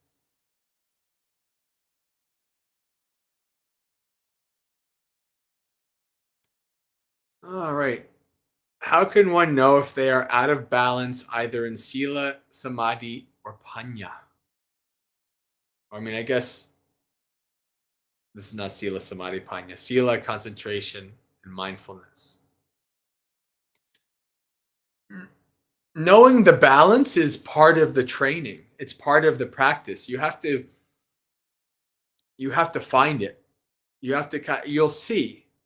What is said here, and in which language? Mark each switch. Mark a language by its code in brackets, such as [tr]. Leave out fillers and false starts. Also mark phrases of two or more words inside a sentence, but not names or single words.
[en] All right. How can one know if they are out of balance either in [pi] sila, samadhi, [en] or panya? I mean, I guess this is not [pi] sila, samadhi, panya. [en] Sila, concentration, and mindfulness. Knowing the balance is part of the training. It's part of the practice. You have to find it. You'll see.